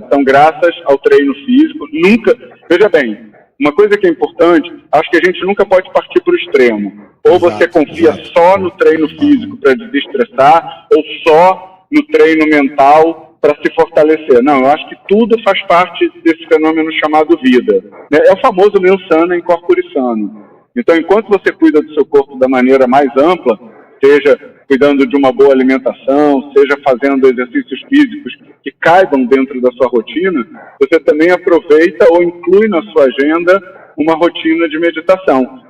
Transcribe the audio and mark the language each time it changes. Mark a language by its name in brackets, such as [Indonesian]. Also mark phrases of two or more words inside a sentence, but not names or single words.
[Portuguese] Então, graças ao treino físico, veja bem, uma coisa que é importante, acho que a gente nunca pode partir para o extremo. Ou você confia só no treino físico para desestressar, ou só no treino mental para se fortalecer. Não, eu acho que tudo faz parte desse fenômeno chamado vida. É o famoso [Latin] mens sana in corpore sano. [Portuguese] Então, enquanto você cuida do seu corpo da maneira mais ampla, seja cuidando de uma boa alimentação, seja fazendo exercícios físicos que caibam dentro da sua rotina, você também aproveita ou inclui na sua agenda uma rotina de meditação.